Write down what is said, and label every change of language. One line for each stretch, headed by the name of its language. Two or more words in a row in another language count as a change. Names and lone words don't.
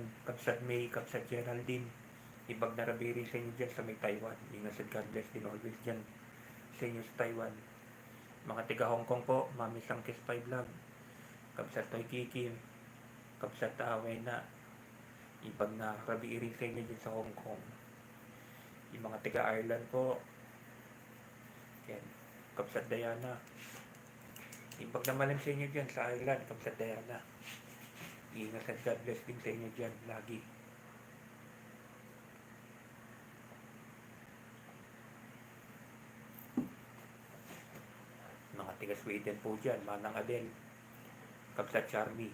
Filipino: Kabsat May, Kabsat Geraldine.
Iloko: Ibag na rabiri
Filipino: sa inyo dyan sa may Taiwan. Ingat at
English: God bless
Filipino: din always dyan sa inyo sa Taiwan. Mga taga-Hong Kong po, Mami Sangkis 5 Vlog. Kabsat Toy Kiki. Kabsat Awena.
Iloko: Ibag na rabiri
Filipino: sa inyo dyan sa Hong Kong. Yung mga taga-Ireland po. Yan. Kabsat Diana.
Iloko: Ibag na malam
Filipino: sa inyo dyan sa Ireland. Kabsat Diana. Ingat at
English: God bless
Filipino: din sa inyo dyan lagi. Mga taga Sweden po dyan, Manang Adel, Kabsat Charmy.